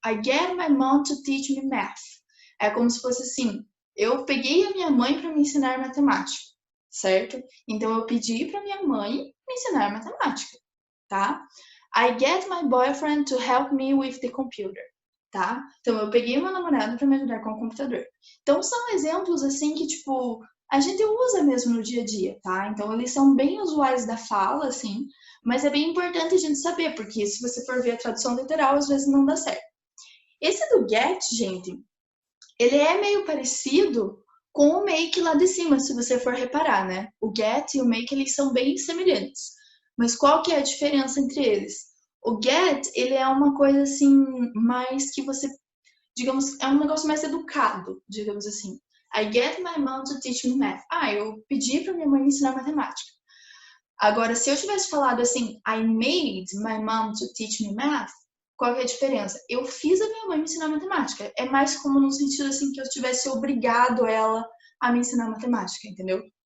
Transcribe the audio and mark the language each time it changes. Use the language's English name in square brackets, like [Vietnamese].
[English] I get my mom to teach me math. [Portuguese] É como se fosse assim, eu peguei a minha mãe para me ensinar matemática, certo? Então eu pedi para minha mãe me ensinar matemática, tá? [English] I get my boyfriend to help me with the computer. [Portuguese] Tá? Então, eu peguei meu namorado para me ajudar com o computador. Então, são exemplos, assim, que, tipo, a gente usa mesmo no dia a dia, tá? Então, eles são bem usuais da fala, assim, mas é bem importante a gente saber, porque se você for ver a tradução literal, às vezes não dá certo. Esse do get, gente, ele é meio parecido com o make lá de cima, se você for reparar, né? O get e o make, eles são bem semelhantes. Mas qual que é a diferença entre eles? O get, ele é uma coisa assim, mais que você, digamos, é um negócio mais educado, digamos assim. [English] I get my mom to teach me math. [Portuguese] Eu pedi para minha mãe me ensinar matemática. Agora, se eu tivesse falado assim, [English] I made my mom to teach me math, [Portuguese] qual que é a diferença? Eu fiz a minha mãe me ensinar matemática. É mais como no sentido assim que eu tivesse obrigado ela a me ensinar matemática, entendeu?